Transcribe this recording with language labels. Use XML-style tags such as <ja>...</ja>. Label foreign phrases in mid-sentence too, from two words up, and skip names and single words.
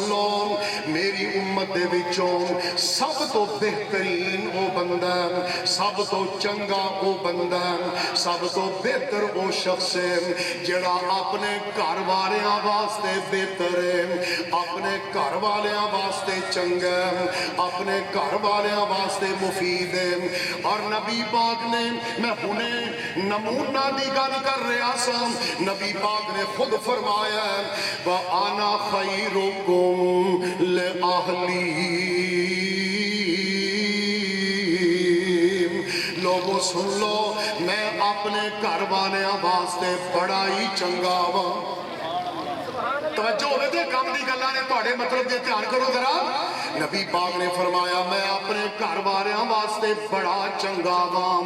<pa>لو، میری امت دے وچوں سب تو بہترین او بندہ، سب تو چنگا او بندہ، سب تو بہتر او شخص ہے جڑا اپنے گھر والیاں واسطے بہتر ہے، اپنے گھر والیاں واسطے چنگا ہے، اپنے گھر والیاں واسطے مفید ہے۔ اور نبی پاک نے، میں ہنے نمونہ دی گل کر رہا سا، نبی پاک نے خود فرمایا ہے</pa> <ar>وَأَنَا خَيْرُكُمْ لِأَهْلِي،</ar> <pa>لوگوں سن لو، میں اپنے گھر والیاں واسطے بڑا ہی چنگا ہوں۔ توجہ ہوئے تھے کام دی گلہ نے پاڑے مطلب دے دھیان کرو ذرا، نبی پاک نے فرمایا میں اپنے گھر والیاں واسطے بڑا چنگا ہوں۔</pa>